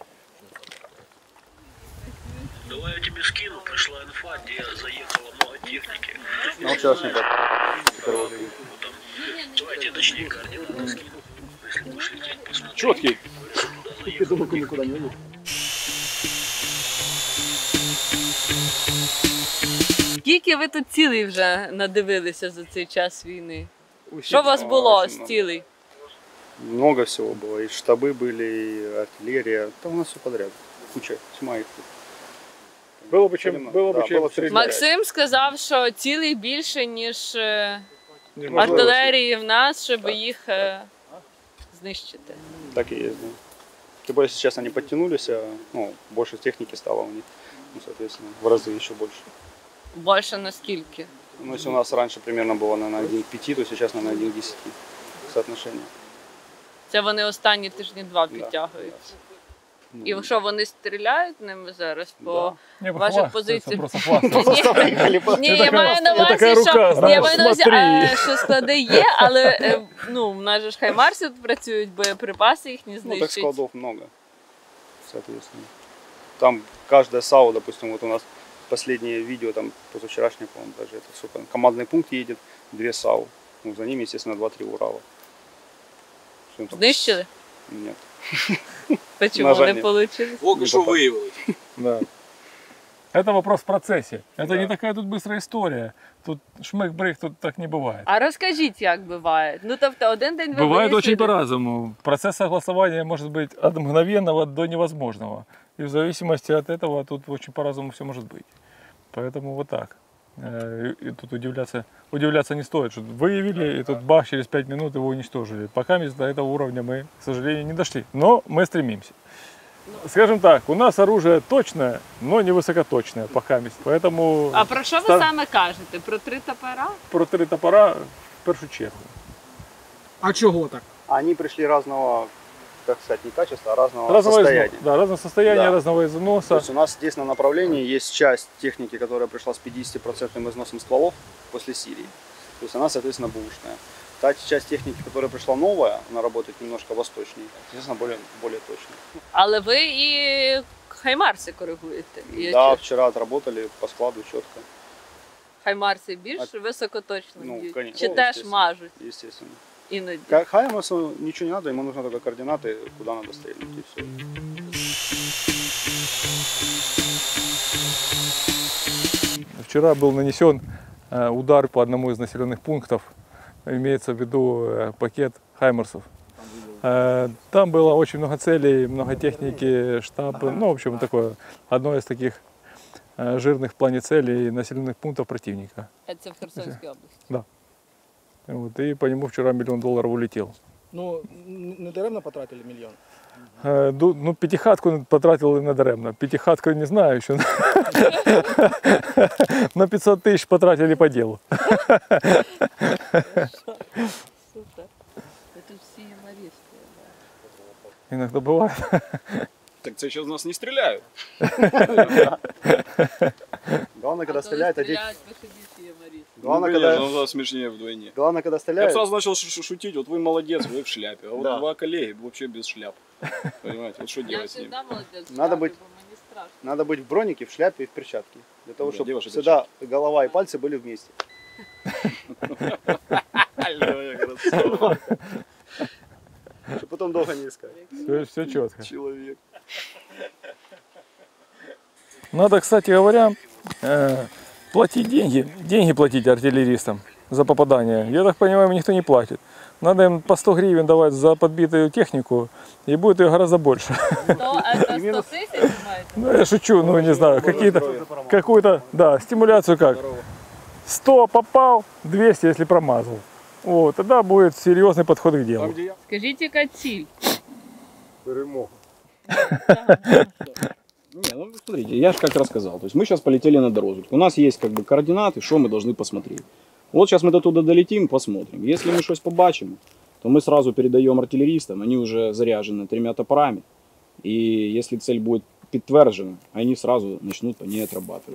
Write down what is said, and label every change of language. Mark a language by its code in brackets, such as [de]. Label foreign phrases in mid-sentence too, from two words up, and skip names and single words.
[ru] Давай я тебе скину, пришла инфа, где заехало много техники. На участника. Давай я тебе точнее координаты скину. Если будешь лететь, посмотри. Четкий. Я думаю, никуда не едет. [uk] Скільки ви тут цілей вже надивилися за цей час війни? Що у вас було з цілей? [ru] Много всего было. И штабы были, и артиллерия. Там у нас все подряд. Куча, тьма их тут. Было бы чем, было бы Да, чем было стрелять. [uk] Максим сказав, що цілей більше, ніж Неможливо. артилерії в нас, щоб їх знищити. [ru] Так и есть, да. Тем более сейчас они подтянулись, а, ну, больше техники стало у них. Ну, соответственно, в разы еще больше. [uk] Більше наскільки? [ru] Ну, если у нас раньше примерно было, наверное, 1 к 5, то сейчас, наверное, 1 к 10 соотношение. [uk] Це вони останні тижні 2 підтягуються. І що, вони стріляють ними зараз по [ru] Не, [uk] ваших [ru] похвастаться, [uk] позиціях? [ru] просто хвастаться. [uk] Ні, я маю на Це така увазі, рука, що, знаєш, я маю на увазі, [ru] смотри. [uk] що склади є, але ну, в нас же ж хаймарси тут працюють, боєприпаси їх не [ru] Ну, так [uk] знищують. [ru] складов много, соответственно. Там каждая САУ, допустим, вот у нас последнее видео, там позавчерашнее, по-моему, даже это все, там, командный пункт едет, 2 САУ. Ну, за ними, естественно, 2-3 Урала. Что там? [uk] Знищили? [ru] Нет. Почему [uk] На жаль, не ні. вийшло? Поки що виявили. [ru] Да. Это вопрос в процессе. Это не такая тут быстрая история. Тут шмых-брых, тут так не бывает. [uk] А розкажіть, як буває? Ну, тобто, один день ви [ru] Бывает [uk] вияснили- [ru] очень по-разному. Процесс согласования может быть от мгновенного до невозможного. И в зависимости от этого тут очень по-разному все может быть. Поэтому вот так. И тут удивляться не стоит, что выявили, и тут бах, через 5 минут его уничтожили. Пока до этого уровня мы, к сожалению, не дошли. Но мы стремимся. Скажем так, у нас оружие точное, но не высокоточное пока. Поэтому [uk] А про що ви саме кажете? Про 3 топора? про 3 топора в першу чергу. А чого так? [ru] Они пришли разного, как сказать, не качества, а разного, Разного состояния. да, разного состояния, Да. разного То износа. есть у нас здесь на направлении есть часть техники, которая пришла с 50% износом стволов после Сирии. То есть она, соответственно, бэушная. Та часть техники, которая пришла новая, она работает немножко восточнее, естественно, более точно. [uk] Але ви і хаймарси коригуєте. І [ru] Да, вчера отработали по складу четко, [uk] хаймарси більш високоточно [ru] ну, [uk] б'ють? [ru] конечно. [uk] Чи [ru] О, [uk] теж [ru] естественно. [uk] мажуть [ru] естественно. [uk] іноді? [ru] Хаймасу ничего не надо, ему нужно только координаты, куда надо стрельнуть, и все. Вчера был нанесен удар по одному из населенных пунктов. Имеется в виду пакет хаймерсов. Там было очень много целей, много техники, штаб. Ну, в общем, такое одно из таких жирных в плане целей населенных пунктов противника. [uk] Це в Херсонській області. [ru] Вот, и по нему вчера $1 миллион улетел. [uk] Ну, не даремно потратили мільйон. [ru] Ну, пятихатку потратил надаремно. Пятихатку не знаю еще. На 500 тысяч потратили по делу. [uk] Супер. Ви тут всі юмористи. [ru] Иногда бывает. [uk] Так це ще з нас не стріляють. [ru] Главное, когда стреляют, одеть... [uk] виходіть юмористи. [ru] Главное, Ну, когда... ну, да, смешнее вдвойне. Главное, когда Я бы стреляют... сразу начал шутить, вот вы молодец, вы в шляпе, а вот Да. 2 коллеги вообще без шляп. Понимаете, вот что [uk] Я [ru] делать с ними? [uk] завжди молодець. [ru] Надо [uk] бо бути- мені страшно. [ru] Надо быть в бронике, в шляпе и в перчатке. Для того, Да, чтобы девушек всегда голова и пальцы были вместе. Чтобы потом долго не искать. Все четко. Человек. Надо, кстати говоря, платить деньги платить артиллеристам за попадание. Я так понимаю, им никто не платит. Надо им по 100 гривен давать за подбитую технику, и будет ее гораздо больше. То, [uk] це 100 тисяч маєте? [ru] Ну, я шучу, ну не знаю, какую-то, да, стимуляцию как. 100 попал, 200, если промазал. Вот, тогда будет серьезный подход к делу. [uk] Скажіть, яка ціль? Перемога. [ru] Ну, смотрите, я же как рассказал. То есть мы сейчас полетели на доразведку. У нас есть как бы координаты, что мы должны посмотреть. Вот сейчас мы до туда долетим, посмотрим. Если мы что-то побачим, то мы сразу передаем артиллеристам, они уже заряжены 3 топорами. И если цель будет подтверждена, они сразу начнут по ней отрабатывать.